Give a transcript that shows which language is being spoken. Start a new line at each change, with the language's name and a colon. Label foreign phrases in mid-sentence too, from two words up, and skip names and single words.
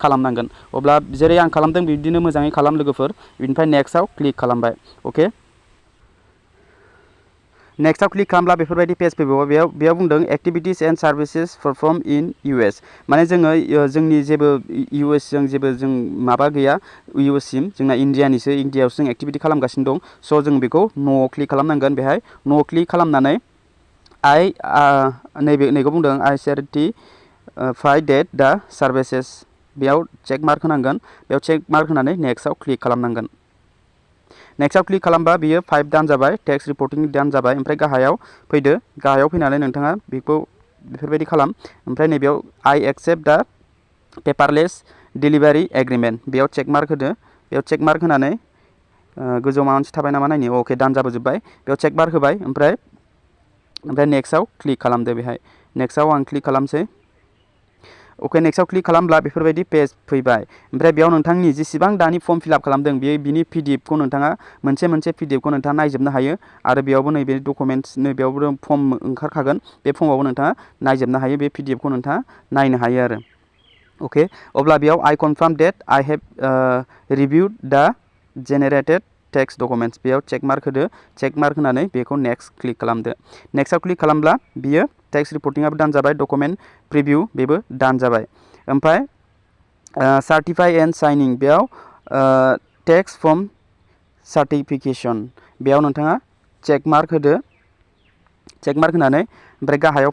Bodo: खालामनांगोन अब्ला जेरै आं खालामदों बिदिनो मोजाङै खालाम लोगोफोर बिनिफ्राय नेक्स्टआव क्लिक खालामबाय अके नेक्स्टआव क्लिक खालामब्ला बेफोरबायदि पेज फैबावो बेयाव बुंदों
English: activities and services perform in US
Bodo: माने जोङो जोंनि जेबो US जों जेबो जों माबा गैया US सिम जोंना इन्डियायावसो जों एक्टिभिटी खालामगासिनो दं स' जों बेखौ न'आव क्लिक खालामनांगोन बेहाय न'आव क्लिक खालामनानै नैखौ बुंदों
English: I certify that the services
Bodo: बेयाव
English: check mark
Bodo: होनांगोन बेयाव
English: check mark
Bodo: होनानै नेक्स्टआव क्लिक खालामनांगोन नेक्स्टआव क्लिक खालामबा बियो 5 दान जाबाय
English: tax reporting
Bodo: दान जाबाय ओमफ्राय गाहायाव फैदो गाहायाव फैनानै नोंथाङा बेखौ बेफोरबायदि खालाम ओमफ्राय नैबेयाव
English: I accept the paperless delivery agreement
Bodo: बेयाव
English: check mark
Bodo: होदो बेयाव
English: check mark
Bodo: होनानै गोजौआव माबा मोनसे थाबाय नामा नायनि अके दान जाबोजोब्बाय बेयाव
English: check mark
Bodo: होबाय ओमफ्राय नेक्स्टआव क्लिक खालामदो बेहाय नेक्स्टआव आं क्लिक खालामसै ओके नेक्स्टआव क्लिक खालामब्ला बेफोरबायदि पेज फैबाय ओमफ्राय बेयाव नोंथांनि जेसेबां दानि
English: form fill-up
Bodo: खालामदों बिनि PDF खौ नोंथाङा मोनसे PDF खौ नोंथाङा नायजोबनो हायो आरो बेयावबो नैबे डकुमेन्ट्स नैबेयावबो फर्म ओंखारखागोन बे फर्मावबो नोंथाङा नायजोबनो हायो बे PDF खौ नोंथाङा नायनो हायो आरो ओके अब्ला बेयाव
English: I confirm that I have reviewed the generated text documents
Bodo: बेयाव
English: check mark
Bodo: होदो
English: check mark
Bodo: होनानै बेखौ
English: next click
Bodo: खालामदो नेक्स्टआव क्लिक खालामब्ला बियो टेक्स्ट रिपर्टिंआबो डान जाबाय
English: document preview
Bodo: बेबो डान जाबाय ओमफ्राय
English: certify and signing
Bodo: बेयाव
English: text form certification
Bodo: बेयाव नोंथाङा
English: check mark
Bodo: होदो
English: check mark
Bodo: होनानै ओमफ्राय गाहायाव